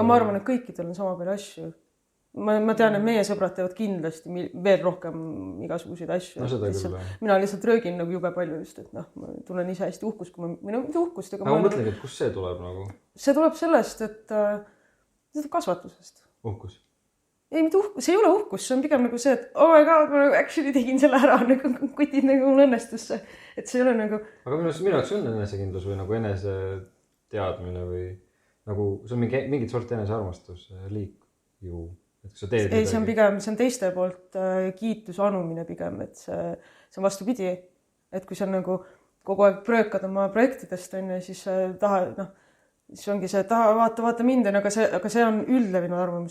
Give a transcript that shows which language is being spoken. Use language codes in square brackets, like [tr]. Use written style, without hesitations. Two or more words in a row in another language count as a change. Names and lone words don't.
[et] aga ma arvan, et kõikidel on sama palju asju. Ma tean, et meie sõbrad teevad kindlasti veel rohkem igasuguseid asju. Mina lihtsalt röögin nagu jube palju just, et ma tunnen ise hästi uhkust, kui ma uhkust. Aga ma mõtlengi, et kus see tuleb nagu? See tuleb sellest, et see tuleb kasvatusest. Uhkus? Ei, mitte uhkus, see ei ole uhkus, see on pigem nagu see, et [en] oh my god, [et] ma actually tegin selle ära, nagu kutid nagu mul õnnestusse. Et see ei ole nagu... Aga minu jaoks on enesekindlus või nagu enese teadmine või nagu see on mingit sorti enesearmastus liik ju. Ei, see on pigem, see on teiste poolt kiitus anumine pigem, et see on vastupidi, et kui sa nagu kogu aeg pröökad oma projektidest, siis siis ongi see, et vaata mind, aga see on üldlevinu arvamus.